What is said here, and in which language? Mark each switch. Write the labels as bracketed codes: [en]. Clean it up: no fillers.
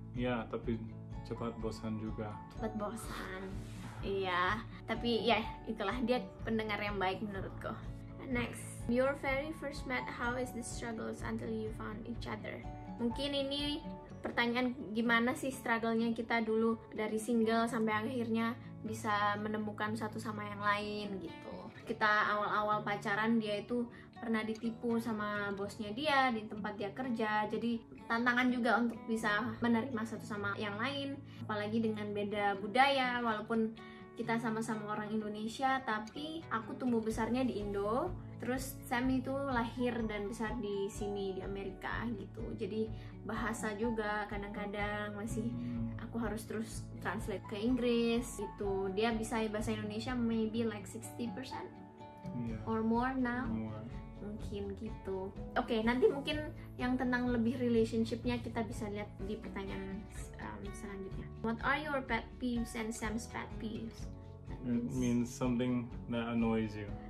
[id] Ya, tapi cepat bosan juga. Cepet bosan, iya, tapi ya itulah, dia pendengar yang baik menurutku. [en] Next, your very first met, how is the struggles until you found each other? [id] Mungkin ini pertanyaan, gimana sih struggle-nya kita dulu dari single sampai akhirnya bisa menemukan satu sama yang lain gitu. Kita awal-awal pacaran, dia itu pernah ditipu sama bosnya dia di tempat dia kerja, jadi tantangan juga untuk bisa menerima satu sama yang lain, apalagi dengan beda budaya. Walaupun kita sama-sama orang Indonesia, tapi aku tumbuh besarnya di Indo, terus Sam itu lahir dan besar di sini di Amerika gitu, jadi bahasa juga kadang-kadang masih aku harus terus translate ke Inggris gitu. Dia bisa bahasa Indonesia [en] maybe like 60% or more now. [id] Mungkin gitu. Oke, nanti mungkin yang tentang lebih relationship-nya kita bisa lihat di pertanyaan selanjutnya. [en] What are your pet peeves and Sam's pet peeves? It means something that annoys you.